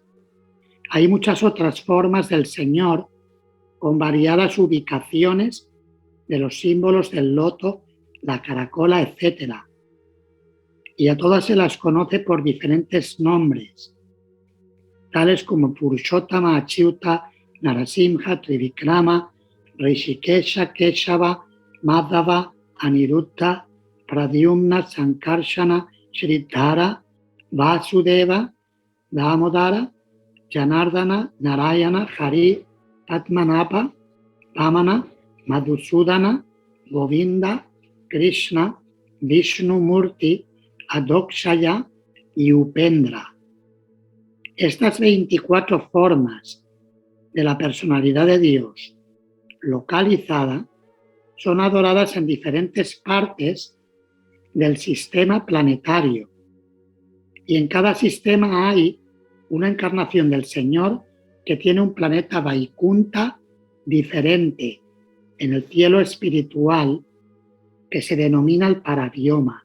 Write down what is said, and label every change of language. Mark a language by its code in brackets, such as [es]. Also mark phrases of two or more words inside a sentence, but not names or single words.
[es] Hay muchas otras formas del Señor con variadas ubicaciones de los símbolos del loto, la caracola, etc. Y a todas se las conoce por diferentes nombres, tales como Purushottama, Achyuta, Narasimha, Trivikrama, Rishikesha, Keshava, Madhava, Aniruddha, Pradyumna, Sankarshana, Sridhara, Vasudeva, Damodara, Janardana, Narayana, Hari, Padmanabha, Vamana, Madhusudana, Govinda, Krishna, Vishnu Murti, Adokshaya y Upendra. Estas 24 formas de la personalidad de Dios localizada son adoradas en diferentes partes del sistema planetario. Y en cada sistema hay una encarnación del Señor que tiene un planeta Vaikunta diferente en el cielo espiritual que se denomina el Parabioma.